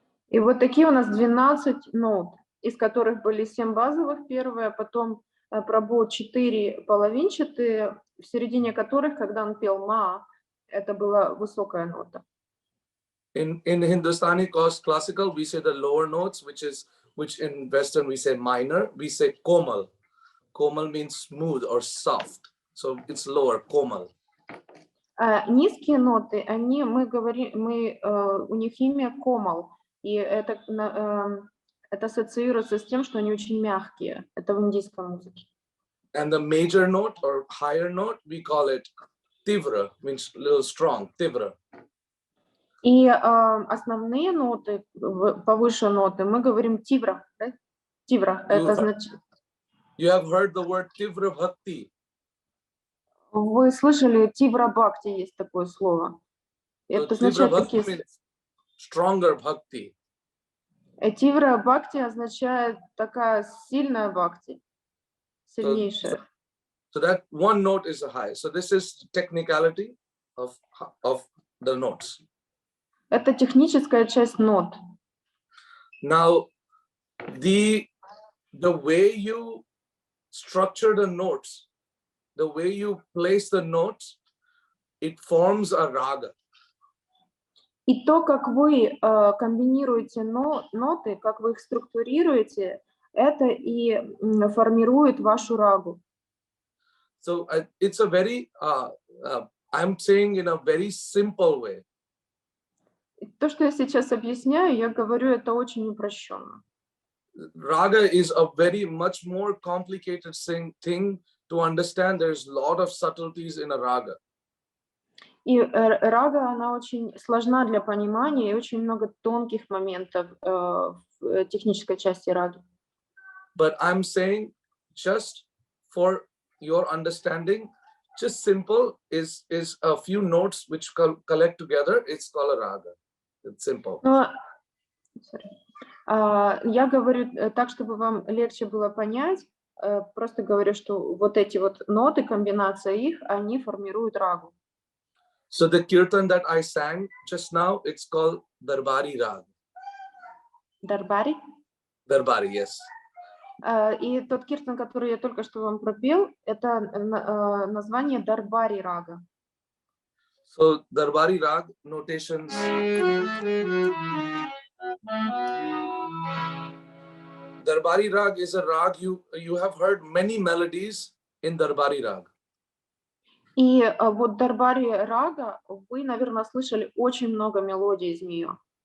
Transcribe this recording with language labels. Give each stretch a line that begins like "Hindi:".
Russian: И вот такие у нас 12 нот, из которых были 7 базовых первые, потом Прабху 4 половинчатые, в середине которых, когда он пел ма, это была высокая нота.
English: In Hindustani classical, we say the lower notes, which in Western we say minor. We say komal. Komal means smooth or soft, so it's lower, komal.
Russian: Низкие ноты, у них имя комал, и это ассоциируется с тем, что они очень мягкие. Это в индийской музыке.
English: And the major note or higher note, we call it tivra, means little strong, tivra.
Russian: И основные ноты, повыше ноты, мы говорим тивра. Да? Тивра, это значит...
English: You have heard the word tivra bhakti.
Russian: Вы слышали, тивра бхакти есть такое слово. Это означает такие...
English: Stronger bhakti.
Russian: Тивра бхакти означает такая сильная бхакти, сильнейшая.
English: So that one note is a high. So this is technicality of the notes.
Russian: Это техническая часть нот.
English: Now, the the way you structure the notes, the way you place the notes, it forms a raga.
Russian: И то, как вы комбинируете ноты, как вы их структурируете, это и формирует вашу рагу.
English: So it's a very, I'm saying in a very simple way.
Russian: То, что я сейчас объясняю, я говорю это очень упрощенно.
English: Raga is a very much more complicated thing to understand. There's a lot of subtleties in a raga.
Russian: И рага, она очень сложна для понимания, и очень много тонких моментов в технической части раги.
English: But I'm saying just for your understanding, just simple is a few notes which collect together. It's called a raga. It's simple.
Russian: Я говорю так, чтобы вам легче было понять. Просто говорю, что вот эти вот ноты, комбинация их, они формируют рагу.
English: So the kirtan that I sang just now, it's called Darbari Rag.
Russian: Дарбари?
English: Darbari, yes.
Russian: И тот киртан, который я только что вам пропел, это название Дарбари рага.
English: So Darbari Rag notations. Darbari Rag is a rag, you have heard many melodies in Darbari Rag.
Russian: И вот Дарбари рага, вы, наверное, слышали очень много мелодий из нее.